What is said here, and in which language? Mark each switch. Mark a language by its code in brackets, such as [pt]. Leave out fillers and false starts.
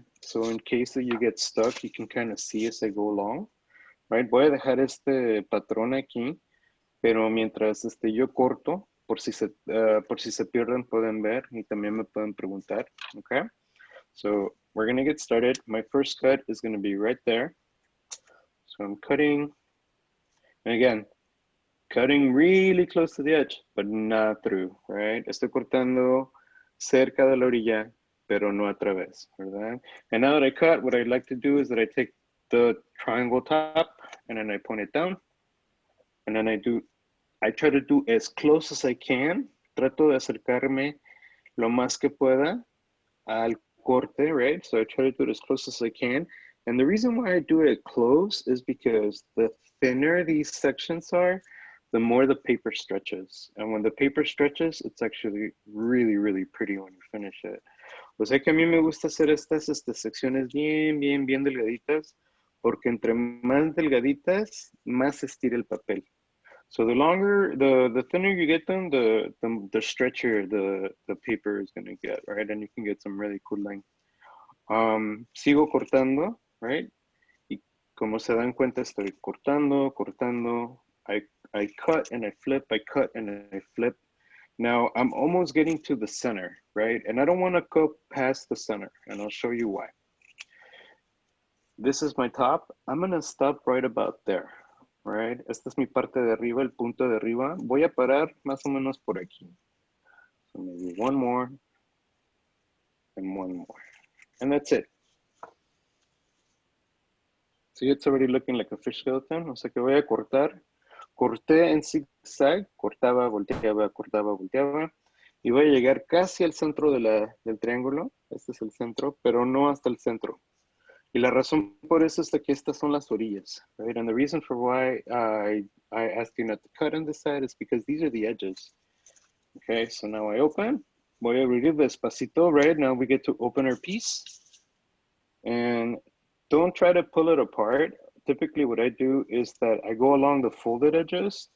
[en] So, in case that you get stuck, you can kind of see as I go along, right? [es] Voy a dejar este patrón aquí, pero mientras yo corto, por si se pierden pueden ver y también me pueden preguntar, okay? [en] So we're gonna get started. My first cut is gonna be right there. So I'm cutting, and again, cutting really close to the edge, but not through, right? [es] Estoy cortando cerca de la orilla, pero no a través, ¿verdad? [en] And now that I cut, what I like to do is that I take the triangle top and then I point it down, and then I try to do as close as I can. [es] Trato de acercarme lo más que pueda al corte, [en] right? So I try to do it as close as I can. And the reason why I do it close is because the thinner these sections are, the more the paper stretches. And when the paper stretches, it's actually really, really pretty when you finish it. [es] O sea que a mí me gusta hacer estas secciones bien delgaditas, porque entre más delgaditas, más se estira el papel. [en] So the longer, the thinner you get them, the stretchier the paper is gonna get, right? And you can get some really cool length. [es] Sigo cortando, [en] right? [es] Y como se dan cuenta, estoy cortando. [en] I cut and I flip, I cut and I flip. Now I'm almost getting to the center, right? And I don't wanna go past the center, and I'll show you why. This is my top. I'm gonna stop right about there. Right? [es] Esta es mi parte de arriba, el punto de arriba. Voy a parar más o menos por aquí. [en] So maybe one more and one more. And that's it. See, it's already looking like a fish skeleton. [es] O sea que voy a cortar corté en zigzag, cortaba, volteaba, cortaba, volteaba, y voy a llegar casi al centro del triángulo. Este es el centro, pero no hasta el centro. Y la razón por eso es que estas son las orillas, [en] right? And the reason for why I asked you not to cut on this side is because these are the edges. Okay, so now I open. [es] Voy a abrir despacito, [en] right? Now we get to open our piece. And don't try to pull it apart. Typically what I do is that I go along the folded edges.